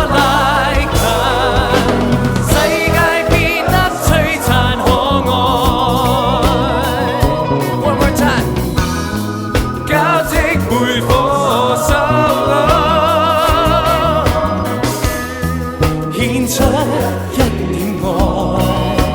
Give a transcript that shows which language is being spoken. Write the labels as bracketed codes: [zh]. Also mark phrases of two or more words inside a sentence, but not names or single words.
[yue] 拉近，世界變得璀璨可愛。 [en] One more time， [yue] 交織背負手，獻出一點愛。